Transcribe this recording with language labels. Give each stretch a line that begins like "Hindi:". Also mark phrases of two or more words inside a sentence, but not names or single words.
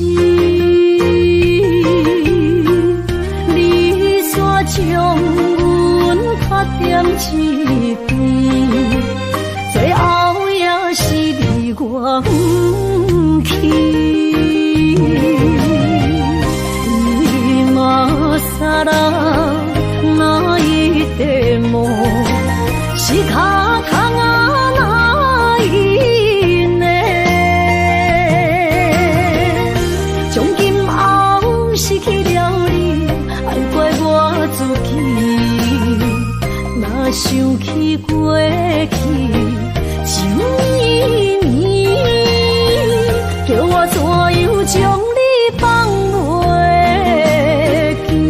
Min Nan Chinese: 你煞将阮拍点一边，最后也是离我不去。
Japanese: 今さら泣いても仕方がないね。
Min Nan Chinese: 从今后失去了你，爱怪我自己。若想起过去情意绵，叫我怎样将你放袂记？